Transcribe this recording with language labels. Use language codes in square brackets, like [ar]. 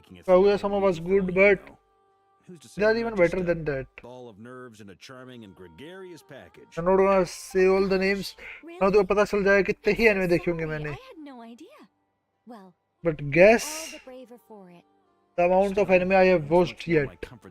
[en] Kaguya-sama was good, but they are even better than that. Ball of nerves and a charming and gregarious package. I'm not gonna say all the names. [hi] now तो पता चल जाएगा कितने ही anime देखे होंगे मैंने. [en] But guess the amount of anime I have watched yet.